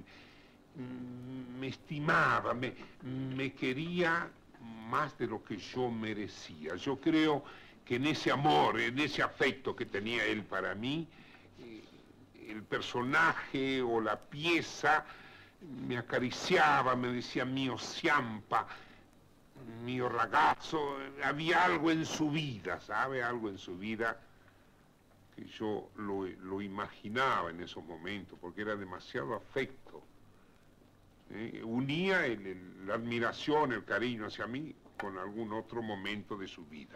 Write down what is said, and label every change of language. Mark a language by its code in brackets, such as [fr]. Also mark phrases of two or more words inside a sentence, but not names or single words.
[es] Me estimaba, me quería más de lo que yo merecía. Yo creo que en ese amor, en ese afecto que tenía él para mí, el personaje o la pieza me acariciaba, me decía [it] mio Ciampa, mio ragazzo, [es] había algo en su vida, ¿sabe? Algo en su vida que yo lo imaginaba en esos momentos, porque era demasiado afecto. Unía la admiración, el cariño hacia mí con algún otro momento de su vida.